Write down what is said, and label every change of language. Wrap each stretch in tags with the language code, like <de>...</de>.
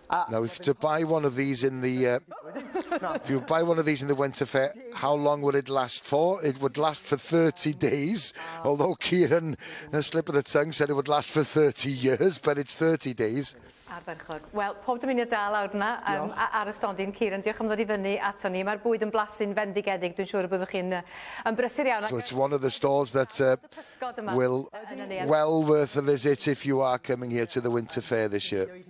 <en>Now, if to buy one of these in the if you buy one of these in the Winter Ffair, how long would it last for? It would last for 30 days, although Kieran, a slip of the tongue, said it would last for 30 years, but it's 30 days.</en> <cy>Wel, pob dymuniad da lawr yna ar y stondin, Kieran, diolch am ddod I fyny ato ni. Mae'r bwyd yn blasu'n fendigedig, dwi'n siŵr y byddwch chi'n brysur iawn.</cy> <en>So it's one of the stalls that will well worth a visit if you are coming here to the Winter Ffair this year.</en>